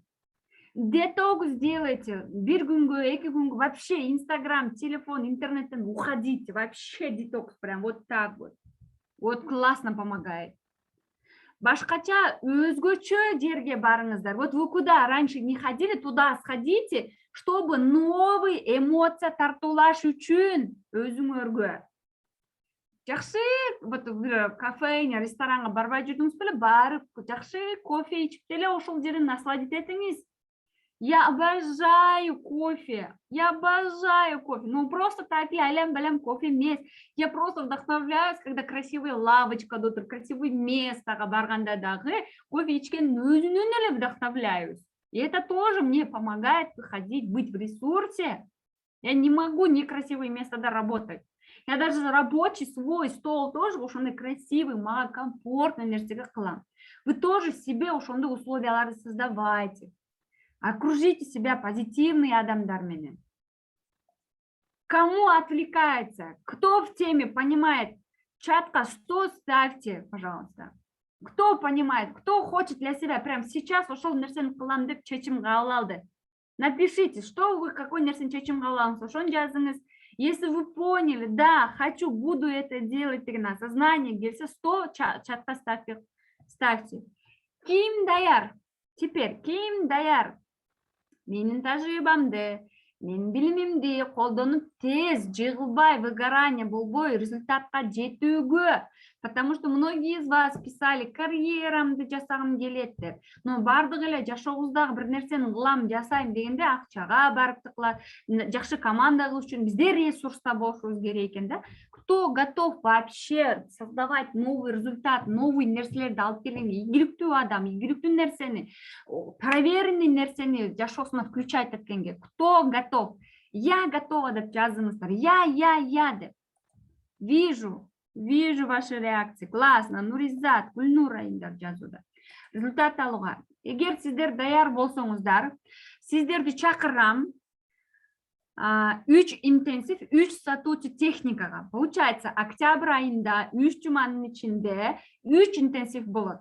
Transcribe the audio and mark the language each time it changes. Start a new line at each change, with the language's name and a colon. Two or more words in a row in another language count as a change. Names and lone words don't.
Russian: Детокс делайте.
Kyrgyz: Бир күнгө, 2 күнгө вообще Инстаграм, телефон, интернеттен уходите.
Russian: Вообще детокс прям вот так вот. Вот классно помогает.
Kyrgyz: Башкача өзгөчө жерге барыңыздар.
Russian: Вот вы куда раньше не ходили, туда сходите, чтобы новый эмоция
Kyrgyz: тартуулаш үчүн өзүңөргө. Жакшы, вот кафене, ресторанга барбай жүрдүңүз беле, барып жакшы кофе ичип деле ошол жерин насладить этиңиз.
Russian: Я обожаю кофе. Я обожаю кофе. Ну, просто так лям-балям кофе емес. Я просто вдохновляюсь, когда красивая лавочка, красивое место,
Kyrgyz: барганда дагы кофе ичкен өзүнөн эле вдохновляюсь.
Russian: И это тоже мне помогает выходить, быть в ресурсе. Я не могу некрасивое место работать. Я даже рабочий свой стол тоже ошондой красивый,
Kyrgyz: мага комфортный нерсеге кылам.
Russian: Вы тоже себе
Kyrgyz: ошондой условияларды
Russian: создавайте. Окружите себя позитивными адамдарменен. Кому отвлекается? Кто в теме понимает? Чатка, что ставьте, пожалуйста. Кто понимает? Кто хочет для себя прямо сейчас
Kyrgyz: ошол нерсени кылам деп чечим кабыл алды?
Russian: Напишите, что вы, какой
Kyrgyz: нерсени чечим кабыл алдыңыз, ошону жазыңыз.
Russian: Если вы поняли, да, хочу, буду это делать,
Kyrgyz: деген осознание келсе, 100 чатка ставьте. Ким даяр? Теперь, ким даяр? Менин тажрыйбамды, менин билимимди колдонуп тез, жыгылбай, выгорание болбой результатка жетүүгө.
Russian: Потому что многие из вас писали,
Kyrgyz: карьерамды жасагым келет деп. Но бардык эле жашообуздагы бир нерсени кылам, жасайм дегенде акчага барып тыкылат, жакшы команда кылыш үчүн бизде ресурста болушубуз керек экен да.
Russian: Кто готов вообще создавать новый результат,
Kyrgyz: новый нерселерди алып келген, ийгиликтүү адам, ийгиликтүү нерсени, проверенный нерсени жашоосуна включать эткенге,
Russian: кто готов? Я готова
Kyrgyz: деп жазыңыздар. Я деп.
Russian: Вижу ваши реакции. Классно.
Kyrgyz: Нуризат, Гүлнура индар жазууда. Результат алууга. Эгер сиздер даяр болсоңуздар, сиздерди чакырам 3 интенсив, 3 сатуучу техникага. Получается, октябрь айында 3 жуманын ичинде 3 интенсив болот.